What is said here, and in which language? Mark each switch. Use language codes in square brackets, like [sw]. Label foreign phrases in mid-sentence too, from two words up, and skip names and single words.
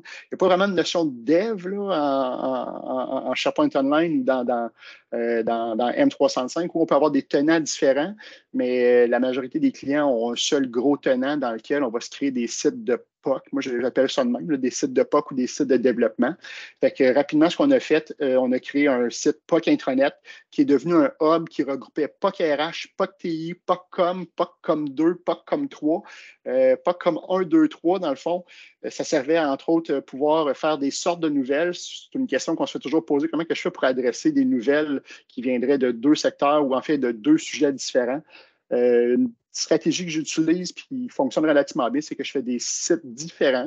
[fr] Il n'y a pas vraiment de notion de dev là, en SharePoint Online ou dans M365 où on peut avoir des tenants différents, mais la majorité des clients ont un seul gros tenant dans lequel on va se créer des sites de POC. Moi, j'appelle ça de même, là, des sites de POC ou des sites de développement. Fait que rapidement, ce qu'on a fait, on a créé un site POC intranet qui est devenu un hub qui regroupait POC RH, POC TI, POC Com, POC Com 2, POC Com 3, POC Com 1, 2, 3, dans le fond. Ça servait, entre autres, pouvoir faire des sortes de nouvelles. C'est une question qu'on se fait toujours poser. Comment que je fais pour adresser des nouvelles qui viendraient de 2 secteurs ou en fait de 2 sujets différents? Une stratégie que j'utilise et qui fonctionne relativement bien, c'est que je fais des sites différents.